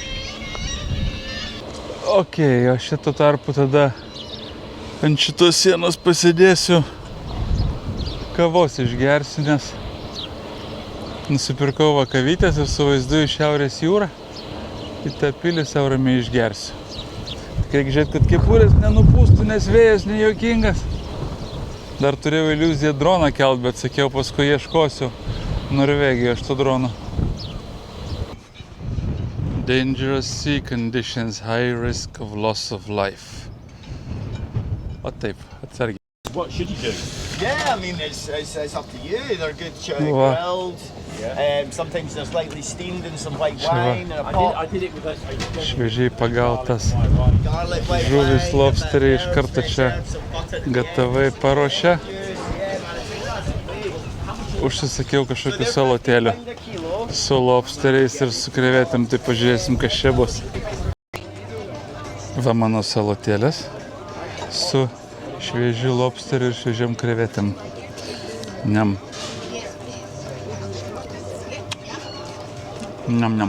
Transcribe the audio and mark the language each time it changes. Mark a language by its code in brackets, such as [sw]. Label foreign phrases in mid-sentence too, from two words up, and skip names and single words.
[lt] Ok, o šito tarpu tada ant šitos sienos pasidėsiu, kavos išgersiu, nes nusipirkau va kavytės ir su vaizdu į Šiaurės jūrą. Į tą pilį sau ramiai išgersiu. Tik reikia žiūrėti, kad kepurės nenupūstų, nes vėjas nejuokingas. Dar turėjau iliuziją droną kelt, bet sakiau, paskui ieškosiu Norvegijoje šito drono. [en] Dangerous sea conditions, high risk of loss of life. [lt] O taip, atsargiai. [en] What should you do? Yeah, I mean, it's up to you. They're good grilled. Sometimes they're slightly steamed in some white wine and a pot. I did it with [lt] Šviežiai pagautas [en] Garlic white [lt] žuvis, [en] wine, [lt] lobsteriai iš [en] pepper, [lt] karto čia [en] some butter together. [lt] gatavai paruošia. [en] Yeah, man, I think that's it. [lt] Užsisakiau kažkokių salotėlių [en] Find a kilo. [lt] su lobsteriais ir su krevetėm, tai pažiūrėsim, kas čia bus. Va mano salotėlės su šviežiu lobsteriu ir šviežiam krevetėm. Niam. Niam.